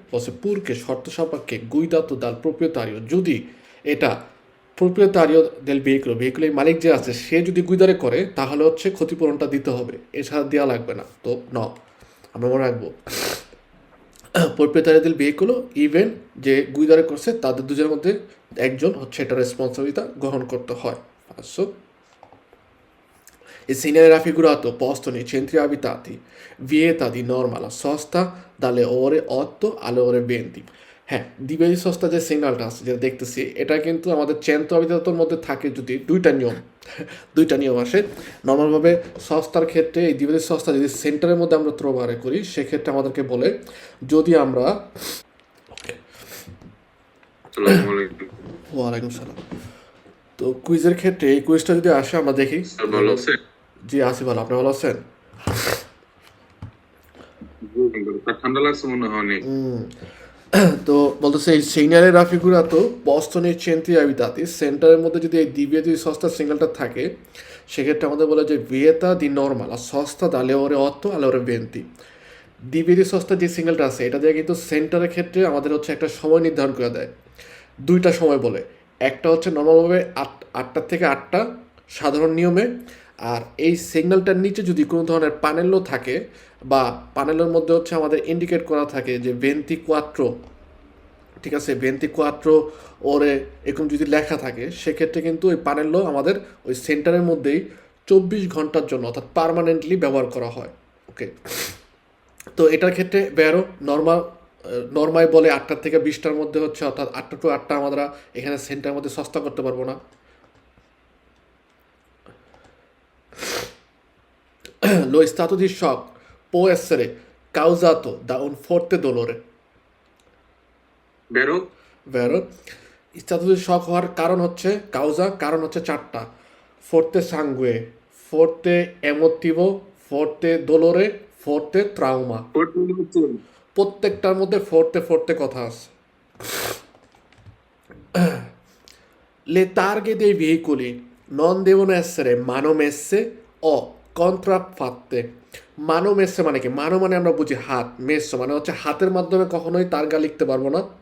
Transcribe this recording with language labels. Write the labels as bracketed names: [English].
[Bangla] বলছে পুরকে শর্ত সাপেক্ষে গুইদাতো দাল প্রোপ্রিয়তারিও, যদি এটা প্রোপ্রিয়তারিও দেল ভেহিকুলের মালিক যে আছে সে যদি গুইদারে করে তাহলে হচ্ছে ক্ষতিপূরণটা দিতে হবে, এছাড়া দেওয়া লাগবে না। তো আমরা মনে রাখবো প্রোপ্রিয়তারিও দেল ভেহিকুলো ইভেন যে গুইদারে করছে তাদের দুজনের মধ্যে একজন হচ্ছে এটা রেসপন্সিবিলিটা গ্রহণ করতে হয়। [Italian] সো e segnale raffigurato posto nei centri abitati vieta di norma la sosta dalle ore 8 alle ore 20। [Bangla] হ্যাঁ, দ্বিবেদী সস্তা যে সিগন্যালটা আছে যেটা দেখতেছি এটা কিন্তু আমাদের চেন্ত্র আবিদাতর মধ্যে থাকে যদি দুইটা নিয়ম আসে। নর্মালভাবে সস্তার ক্ষেত্রে এই দ্বিবেদী সস্তা যদি সেন্টারের মধ্যে আমরা ত্রবারে করি সেক্ষেত্রে আমাদেরকে বলে যদি আমরা আসসালামু আলাইকুম। ওয়ালাইকুম সালাম। তো কুইজের ক্ষেত্রে এই কুইজটা যদি আসে আমরা দেখি। স্যার ভালো আছেন? জি আসি ভালো, আপনি ভালো আছেন? জি, ঠান্ডা লাগছে মনে হয় অনেক। তো বলতেছে [Italian] il segnale raffigurato posto nei centri abitati, [Bangla] সেন্টারের মধ্যে যদি এই দ্বিতীয় যদি সস্তা সিঙ্গেলটা থাকে সেক্ষেত্রে আমাদের বলে যে [Italian] vieta di norma la sosta dalle ore 8 alle ore 20। [Bangla] দ্বিবেদী সস্তা যে সিগন্যালটা আছে এটা দিয়ে কিন্তু সেন্টারের ক্ষেত্রে আমাদের হচ্ছে একটা সময় নির্ধারণ করে দেয়, দুইটা সময় বলে। একটা হচ্ছে নর্মালভাবে আটটা থেকে আটটা সাধারণ নিয়মে, আর এই সিগন্যালটার নিচে যদি কোনো ধরনের প্যানেলও থাকে বা প্যানেলের মধ্যে হচ্ছে আমাদের ইন্ডিকেট করা থাকে যে ভেন্তি কোয়াট্রো, ঠিক আছে, ভেন্তি কোয়াট্রো ওরে এরকম যদি লেখা থাকে, সেক্ষেত্রে কিন্তু ওই প্যানেলও আমাদের ওই সেন্টারের মধ্যেই 24 ঘন্টার জন্য অর্থাৎ পার্মানেন্টলি ব্যবহার করা হয়। ওকে, তো এটার ক্ষেত্রে বেরো নর্মাই বলে 8টা থেকে 20টার মধ্যে হচ্ছে, অর্থাৎ 8টা টু 8টা আমরা এখানে সেন্টারের মধ্যে সস্তা করতে পারবো না। [Italian] Lo stato di shock può essere causato da un forte dolore, বেরো vero? stato di shock [Bangla] হওয়ার কারণ হচ্ছে কারণ হচ্ছে 4টা: [Italian] forte sangue, forte emotivo, forte dolore, forte trauma। [Bangla] প্রত্যেকটার মধ্যে ফোর্তে কথা আছে। [Italian] Le targhe dei veicoli non devono essere manomesse o contraffatte। [Bangla] মানোমেসে মানে কি? মানো মানে আমরা বুঝি হাত, মেসো মানে হচ্ছে হাতের মাধ্যমে কখনোই তারগা লিখতে পারবো না।